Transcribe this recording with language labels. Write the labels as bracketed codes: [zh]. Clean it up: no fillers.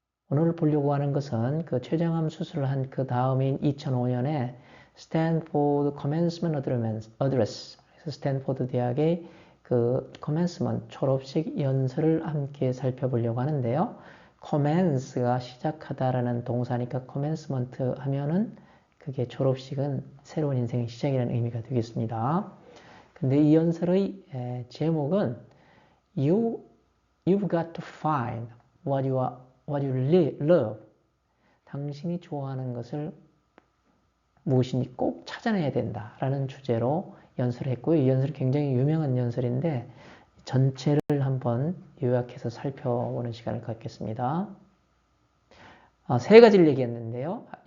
[ko] 오늘 보려고 하는 것은 그 췌장암 수술을 한 그 다음인 2005년에 스탠포드 커맨스먼트 어드레스, 스탠포드 대학의 그 커맨스먼트 졸업식 연설을 함께 살펴보려고 하는데요. 커맨스가 시작하다라는 동사니까 커맨스먼트 하면은 그게 졸업식은 새로운 인생의 시작이라는 의미가 되겠습니다. 근데 이 연설의 제목은 [en] You've got to find what you love. [ko] 당신이 좋아하는 것을 무엇인지 꼭 찾아내야 된다라는 주제로 연설을 했고요. 이 연설이 굉장히 유명한 연설인데 전체를 한번 요약해서 살펴보는 시간을 갖겠습니다. 세 가지를 얘기했는데요.